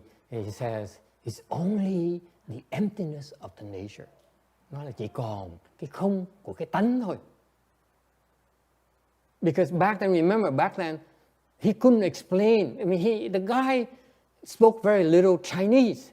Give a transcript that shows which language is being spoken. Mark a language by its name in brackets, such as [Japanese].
[English] He says it's only the emptiness of the nature. [Vietnamese] Nó là chỉ còn cái không của cái tánh thôi. [English] Because back then, remember, back then, he couldn't explain. I mean, the guy spoke very little Chinese.